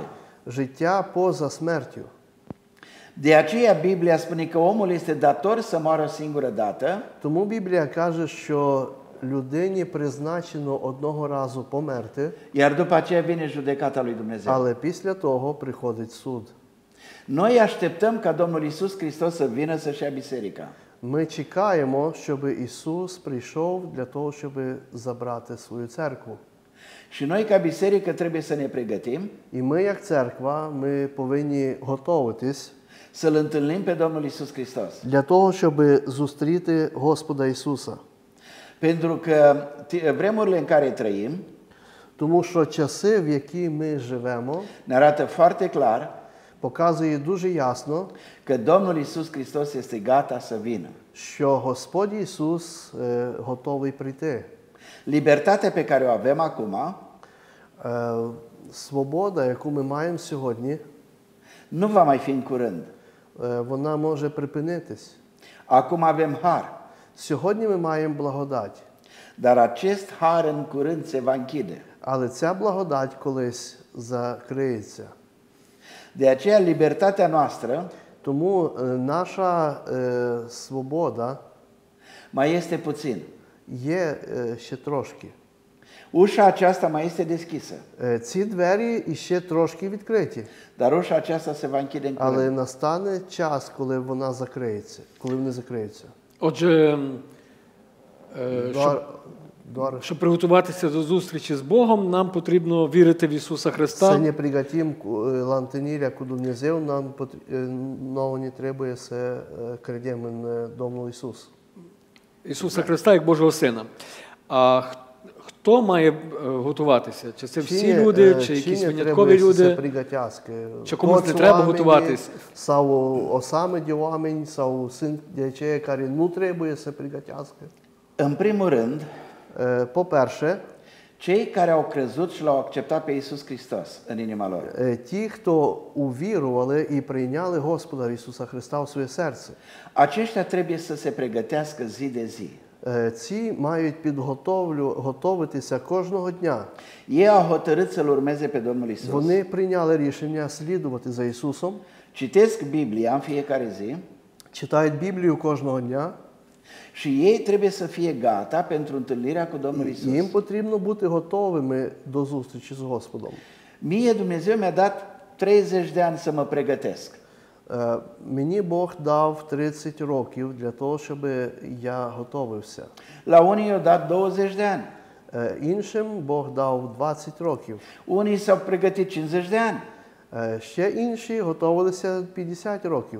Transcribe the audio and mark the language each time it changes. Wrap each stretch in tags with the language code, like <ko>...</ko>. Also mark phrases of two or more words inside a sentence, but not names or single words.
<uk>Життя поза смертю.</uk> <ro>De aceea Biblia spune că omul este dator să moară o singură dată,</ro> <uk>Тому Біблія каже, що людині призначено одного разу померти,</uk> <ro>iar după aceea vine judecata lui Dumnezeu.</ro> <uk>але після того приходить суд.</uk> <ro>Noi așteptăm ca Domnul Isus Hristos să vină să-și ia biserica.</ro> <uk>Ми чекаємо, щоб Ісус прийшов для того, щоб забрати свою церкву.</uk> <ro>Și noi ca biserică trebuie să ne pregătim</ro> <uk>І ми, як церква, ми повинні готуватись</uk> <ro>să-L întâlnim pe Domnul Isus Hristos.</ro> <uk>для того, щоб зустріти Господа Ісуса.</uk> <ro>Pentru că vremurile în care trăim</ro> <uk>Тому що часи, в які ми живемо,</uk> <ro>ne arată foarte clar</ro> <uk>показує дуже ясно,</uk> <ro>că Domnul Isus Hristos este gata să vină.</ro> <uk>що Господь Ісус готовий прийти.</uk> <ro>Libertatea pe care o avem acum</ro> <uk>Свобода, яку ми маємо сьогодні,</uk> <ro>nu va mai fi în curând.</ro> <uk>вона може припинитись.</uk> <ro>Acum avem har,</ro> <uk>Сьогодні ми маємо благодать,</uk> <ro>dar acest har în curând se va închide.</ro> <uk>але ця благодать колись закриється.</uk> <ro>De aceea libertatea noastră</ro> <uk>Тому наша свобода</uk> <ro>mai este puțin.</ro> <uk>є ще трошки.</uk> <ro>Ușa aceasta mai este deschisă,</ro> <uk>Ці двері ще трошки відкриті,</uk> <ro>dar ușa aceasta se va închide în curând.</ro> <uk>але настане час, коли вона закриється, коли вони закриються. Отже,</uk> <ro>Doar</ro> <uk>щоб приготуватися до зустрічі з Богом, нам потрібно вірити в Ісуса</uk> <ro>să</ro> <uk>Христа.</uk> <ro>ne pregătim la întâlnirea cu Dumnezeu, nouă ne trebuie să credem în Domnul Isus.</ro> <uk>Ісуса Христа як Божого Сина. А хто має готуватися? Чи це всі люди, чи якісь виняткові люди? Чи комусь не треба готуватись?</uk> <ro>Sau o seamă de oameni, sau sunt de aceia care nu trebuie să pregătească? În primul rând,</ro> <uk>По-перше,</uk> <ro>cei care au crezut și l-au acceptat pe Isus Hristos în inima lor.</ro> <uk>ті, хто увірували і прийняли Господа Ісуса Христа в своє серце,</uk> <ro>Aceștia trebuie să se pregătească zi de zi.</ro> <uk>ці мають готуватися кожного дня.</uk> <ro>Ei au hotărât să-L urmeze pe Domnul Isus.</ro> <uk>Вони прийняли рішення слідувати за Ісусом,</uk> <ro>Citesc Biblia în fiecare zi</ro> <uk>читають Біблію кожного дня,</uk> <ro>și ei trebuie să fie gata pentru întâlnirea cu Domnul</ro> <uk>і</uk> <ro>Isus.</ro> <uk>їм потрібно бути готовими до зустрічі з Господом.</uk> <ro>Mie Dumnezeu mi-a dat 30 de ani să mă pregătesc.</ro> <uk>Мені Бог дав 30 років для того, щоб я готовився.</uk> <ro>La unii i-au dat 20 de ani.</ro> <uk>Іншим Бог дав 20 років.</uk> <ro>Unii s-au pregătit 50 de ani.</ro> <uk>Ще інші готувалися 50 років.</uk>